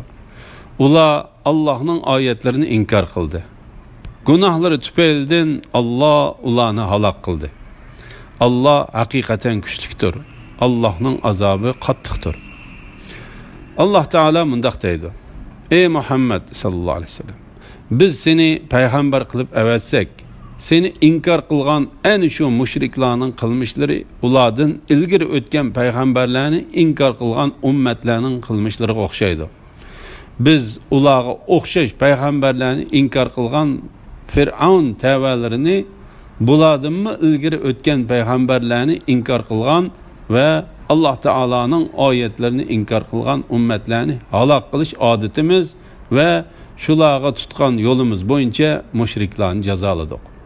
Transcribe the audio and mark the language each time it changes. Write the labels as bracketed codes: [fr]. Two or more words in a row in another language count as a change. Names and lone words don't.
[uz] Ular Allohning oyatlarini inkor qildi. Gunohlari tufaylidan Allah ularni halok qildi. Allah haqiqatan kuchlidir. Allohning azobi qattiqdir. Allah Taala mundaq deydi: Ey Muhammed [ar] صلى الله عليه وسلم, [uz] biz seni payg'ambar qilib avatsak, seni inkar qilgan ana shu mushriklarning qilmishlari ulardan ilgari o'tgan payg'ambarlarni inkar qilgan ummatlarning qilmishlariga o'xshaydi. Biz ularga o'xshash payg'ambarlarni inkar qilgan Fir'avn tavalarini bulardanmi ilgari o'tgan payg'ambarlarni inkar qilgan ve Allah Taalaning oyatlarini inkar qilgan ummatlarni halok qilish odatimiz ve shularga tutgan yo'limiz bo'yicha mushriklarni jazoladik.